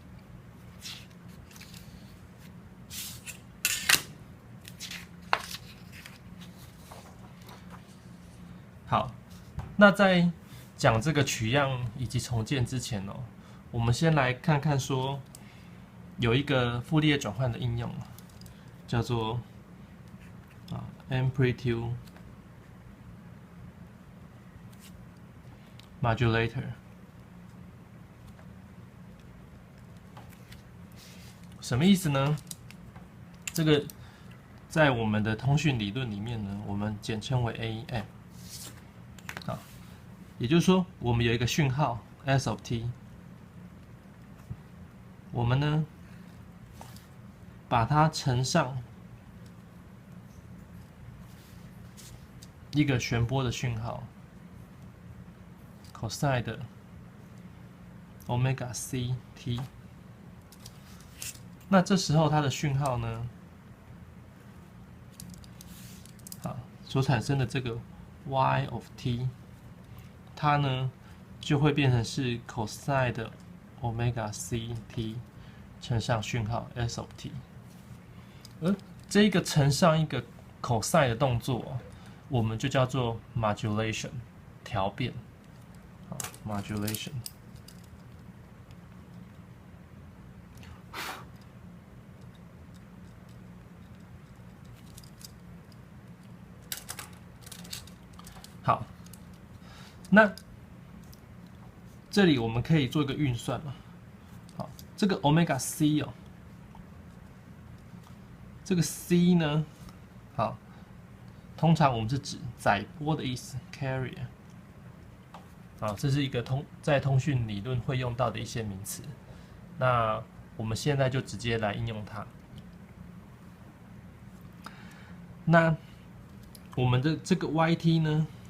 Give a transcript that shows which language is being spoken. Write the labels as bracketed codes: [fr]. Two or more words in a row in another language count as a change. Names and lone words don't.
[zh] 好，那在講這個取樣以及重建之前哦，我們先來看看說有一個傅立葉轉換的應用，叫做 [en] amplitude modulator。 [zh] 什麼意思呢？這個在我們的通訊理論裡面呢，我們簡稱為 AM。好，也就是說，我們有一個訊號 [en] S of t， [zh] 我們呢把它乘上一個旋波的訊號 cosine 的 [en] omega c t。 [zh] 那這時候它的讯號呢，所產生的這個 [en] y of t， [zh] 它呢就會變成是 cosine 的 [en] omega c t [zh] 乘上讯號 [en] s of t。 [zh] 而這一個乘上一個 cosine 的動作，我們就叫做 modulation 調變。modulation。好，那這裡我們可以做一個運算嘛。好，這個 [en] omega c [zh] 哦，這個 c 呢，好，通常我們是指載波的意思 ，carrier。啊，這是一個在通訊理論會用到的一些名詞。那我們現在就直接來應用它。那我們的這個 yt 呢？